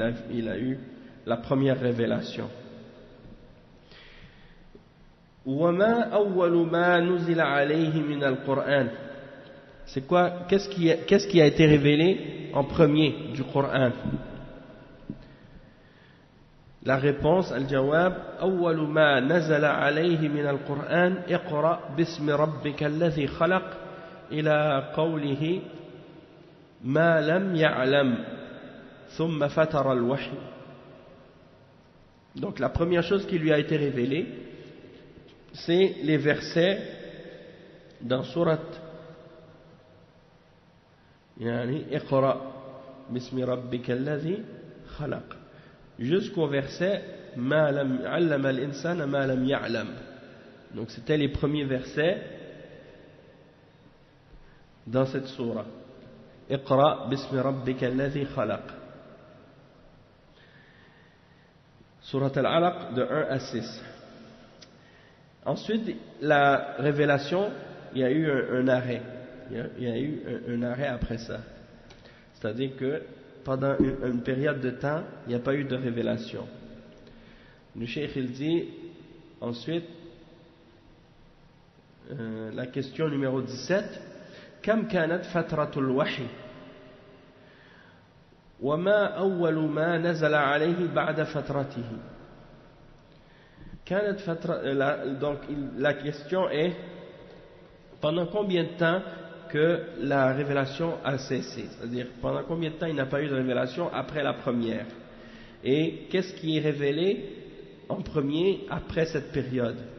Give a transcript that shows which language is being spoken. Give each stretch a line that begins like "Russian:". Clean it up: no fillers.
French: Il a eu la première révélation.
Arabic: وَمَا أَوَّلُ مَا نُزِلَ عَلَيْهِ مِنَ الْقُرْآنِ.
French: C'est quoi? Qu'est-ce qui a été révélé en premier du Coran? La réponse,
Arabic: al-jawab, أول ما نزل عليه من القرآن اقرأ باسم ربك الذي خلق إلى قوله ما لم يعلم ثم فتر الوحي.
French: Donc la première chose qui lui a été révélée, c'est les versets dans sourate
Arabic: اقرأ باسم ربك الذي خلق
French: jusqu'au verset
Arabic: ما لم علم الإنسان ما لم يعلم.
French: Donc c'était les premiers versets dans cette sourate.
Arabic: اقرأ باسم ربك الذي خلق.
French: Sourate Al-Alaq de 1 à 6. Ensuite, la révélation, il y a eu un arrêt. Il y a eu un arrêt après ça. C'est-à-dire que pendant une période de temps, il n'y a pas eu de révélation. Le cheikh il dit ensuite, la question numéro 17,
Arabic: كم كانت فترة الوحي وما أول ما نزل عليه بعد فترته. كانت فترة,
French: donc la question est, pendant combien de temps que la révélation a cessé, c'est-à-dire pendant combien de temps il n'a pas eu de révélation après la première, et qu'est-ce qui est révélé en premier après cette période?